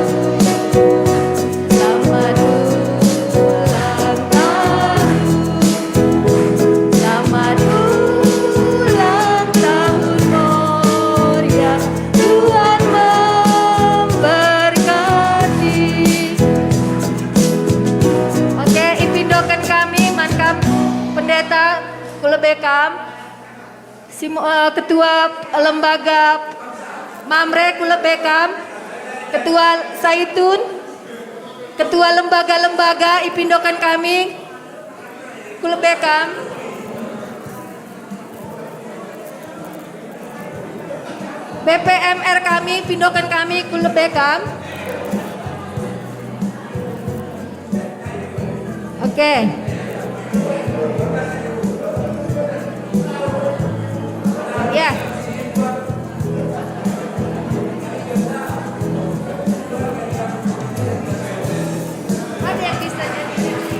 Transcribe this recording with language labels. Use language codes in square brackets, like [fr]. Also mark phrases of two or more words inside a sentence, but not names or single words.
[id] Selamat ulang tahun. Selamat ulang tahun Moria. Tuhan memberkati. Oke, [btx] ipindokan kami mankam pendeta kulebekam [id] ketua lembaga [btx] Mamre kulebekam, ketua Saitun, [id] ketua lembaga-lembaga [btx] ipindokan kami kulebekam. BPMR kami pindokan kami kulebekam. [id] Oke. Ya. Ada yang bisa jadi.